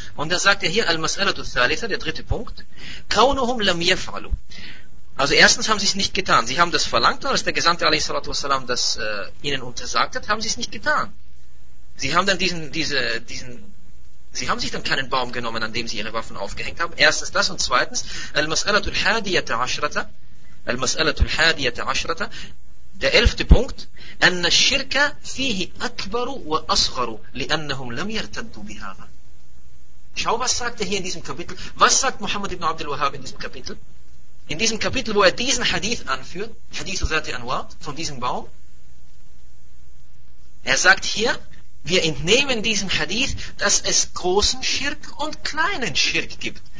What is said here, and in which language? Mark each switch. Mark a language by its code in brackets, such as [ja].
[de] Und er sagt ja hier, [ar] الْمَسَأَلَةُ الثَّالِثَة, [de] der dritte Punkt, [ar] كَوْنُهُمْ لَمْ يَفْعَلُوا. [de] Also erstens haben sie es nicht getan. Sie haben das verlangt, und als der Gesandte a.s. das ihnen untersagt hat, haben sie es nicht getan. Sie haben dann sie haben sich dann keinen Baum genommen, an dem sie ihre Waffen aufgehängt haben. Erstens das, und zweitens, [ar] المسألة الحادية عشرة, [de] der elfte Punkt, [ar] أن الشرك فيه أكبر وأصغر لأنهم لم يرتدوا بهذا. [de] Schau, was sagt er hier in diesem Kapitel? Was sagt Muhammad ibn Abd al-Wahhab in diesem Kapitel? In diesem Kapitel, wo er diesen Hadith anführt, Hadith Zati Anwar, von diesem Baum, er sagt hier, wir entnehmen diesem Hadith, dass es großen Schirk und kleinen Schirk gibt.